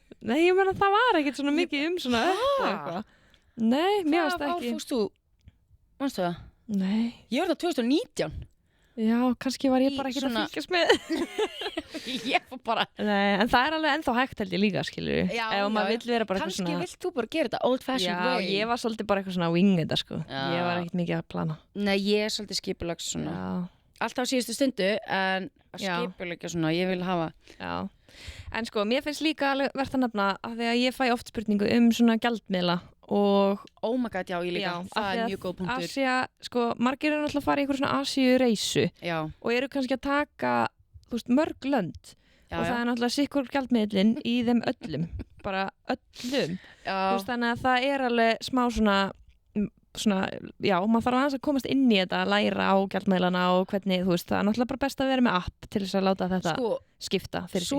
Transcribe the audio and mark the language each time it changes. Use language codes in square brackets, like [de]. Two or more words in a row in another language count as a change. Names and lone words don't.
[is] Nei, ég meina það var ekkert svona mikið svona eitthvað. Nei, mér varst ekki. Hvað fórst þú? Manstu það? Nei. Ég var það 2019. Já, kannski var ég bara ekkert að fylgjast með. Ég fór bara. Nei, en það er alveg ennþá hægt held ég líka, skilur. Já, ef maður vill vera bara eitthvað svona. Kannski vilt þú bara gera þetta [en] old fashioned way. [is] Já, ég var svolítið bara eitthvað svona wing þetta, sko. Ég var ekkert mikið að plana. Nei, ég er svolítið skipulags svona. Alltaf á síðustu stundu, en að skipulegja svona, ég vil hafa. Já. En sko, mér finnst líka alveg verðt að nefna að því að ég fæ oft spurningu svona gjaldmiðla og [en] oh my god, [is] já, ég líka, það er mjög góð punktur. Asía, sko, margir eru náttúrulega að fara í einhver svona Asíu-reisu og eru kannski að taka, þú veist, mörg lönd og það er náttúrulega sikkur gjaldmiðlinn í þeim öllum, bara öllum. Þú veist, þannig að það er alveg smá svona, já, maður þarf aðeins að komast inn í þetta, læra á gjaldmiðlana og hvernig, þú veist, það er náttúrulega bara best að vera með app til þess að láta þetta skipta fyrir sig.